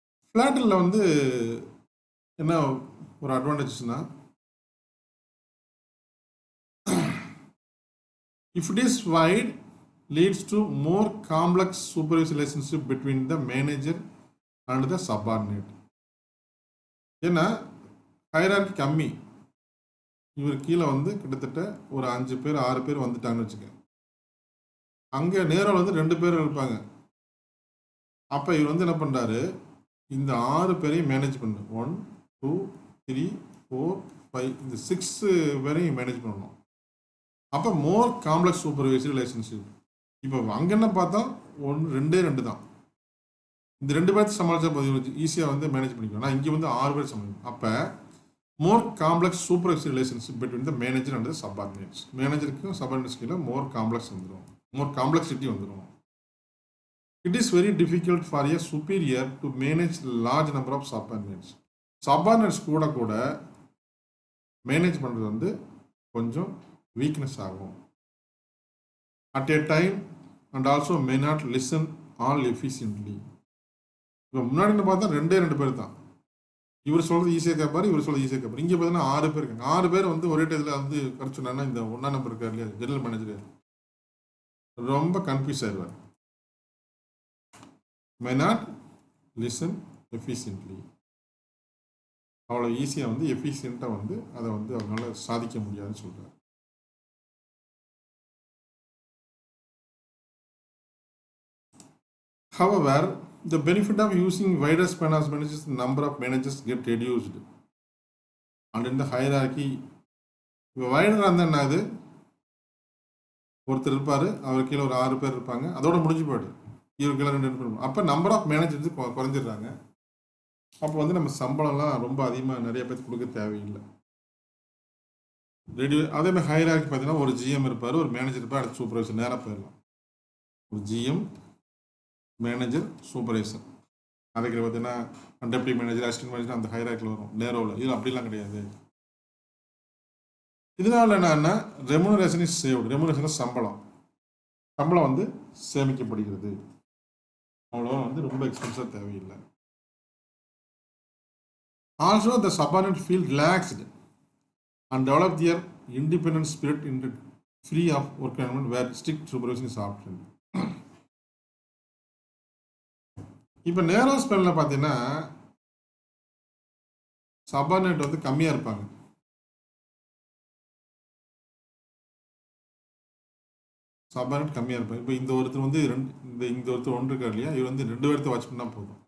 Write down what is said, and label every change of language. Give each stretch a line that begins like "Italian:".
Tamil: ஃப்ளாட்டரில் வந்து என்ன ஒரு அட்வான்டேஜஸ்னா
English: if it is wide leads to more complex supervisory relationship between the manager and the subordinate.
Tamil: ஏன்னா hierarchy கம்மி. இவர் கீழே வந்து கிட்டத்தட்ட ஒரு 5 பேர் 6 பேர் வந்துட்டாங்கன்னு வச்சுக்க. அங்கே நேரில் வந்து 2 பேர் இருப்பாங்க. அப்போ இவர் வந்து என்ன பண்ணுறாரு, இந்த 6 பேரையும் மேனேஜ் பண்ணு. 1 2 3 4 5 இந்த 6 வரையும் மேனேஜ் பண்ணணும். அப்போ மோர் காம்ப்ளெக்ஸ் சூப்பர்வைசரி ரிலேஷன்ஷிப். இப்போ அங்கே என்ன பார்த்தா 2 தான். இந்த 2 பேர்த்து சமாளிச்சா போதும், ஈஸியாக வந்து மேனேஜ் பண்ணிக்கலாம். ஆனால் இங்கே வந்து 6 பேர் சமாளிக்கணும். அப்போ மோர் complex supervisory relationship between the manager and subordinates. மேனேஜருக்கும் subordinates கீழே மோர் காம்ப்ளெக்ஸ் வந்துடும், மோர் காம்ப்ளெக்சிட்டி வந்துடும்.
English: It is very difficult for a superior to manage large number of subordinates.
Tamil: Subordinates கூட மேனேஜ் பண்ணுறது வந்து கொஞ்சம் வீக்னஸ் ஆகும்.
English: At a time and also may not listen all efficiently.
Tamil: இப்போ முன்னாடி பார்த்தா 2 பேர் தான். இவர் சொல்கிறது ஈஸியாக கேட்பார், இவர் சொல்கிறது ஈஸியாக கேட்பார். இங்கே பார்த்தீங்கன்னா 6 பேர் இருக்காங்க. 6 பேர் வந்து ஒரே டயத்தில் வந்து கரெக்ட் சொன்னாங்கன்னா இந்த 1ஆம் நம்பர் இருக்கார் இல்லையா, ஜெனரல் மேனேஜர், ரொம்ப கன்ஃபியூஸ் ஆயிடுவார்.
English: may not listen efficiently.
Tamil: அவ்வளோ ஈஸியாக வந்து எஃபிஷியண்ட்டாக வந்து அதை வந்து அவங்களால சாதிக்க முடியாதுன்னு சொல்கிறார்.
English: However, the benefit of using wider span as managers, the number of managers get reduced. And in the hierarchy,
Tamil: இப்போ வைடராக இருந்தால் என்ன ஆகுது, ஒருத்தர் இருப்பார், அவர் கீழே ஒரு 6 பேர் இருப்பாங்க, அதோட முடிஞ்சு போய்டு. இவருக்கு 2 பேர். அப்போ நம்பர் ஆஃப் மேனேஜர்ஸ் குறைஞ்சிடுறாங்க. அப்போ வந்து நம்ம சம்பளம்லாம் ரொம்ப அதிகமாக நிறைய பேருக்கு கொடுக்க தேவையில்லை. அதே மாதிரி ஹையரார்கி பார்த்தீங்கன்னா ஒரு ஜிஎம் இருப்பார், ஒரு மேனேஜர் இருப்பார், அடுத்து சூப்பர்வைசர், நேராக போயிடலாம். ஒரு ஜிஎம், மேனேஜர், சூப்பர்வைசர். அதுக்கு பார்த்தீங்கன்னா டெப்டி மேனேஜர், அசிஸ்டன்ட் மேனேஜர் அந்த ஹையரார்கியில் வரும், நேரோவில். இது அப்படிலாம் கிடையாது. இதனால என்னன்னா ரெமுனரேஷன் இஸ் சேவ்டு. ரெமுனரேஷன் சம்பளம் வந்து சேமிக்கப்படுகிறது. அவ்வளோ வந்து ரொம்ப எக்ஸ்பென்ஸாக தேவையில்லை.
English: Also, the subordinates feel relaxed and develop their independent spirit in the free of work environment where strict supervision is optional.
Tamil: இப்போ நேரோ ஸ்பெல்ல பார்த்தீங்கன்னா சபார்டினேட் வந்து கம்மியாக இருப்பாங்க. சபார்டினேட் கம்மியாக இருப்பாங்க. இப்போ இந்த ஒருத்தர் வந்து இந்த ஒருத்தர் 1 இருக்கார் இல்லையா, இவர் வந்து 2 பேர்த்து வாட்ச் பண்ணால் போதும்.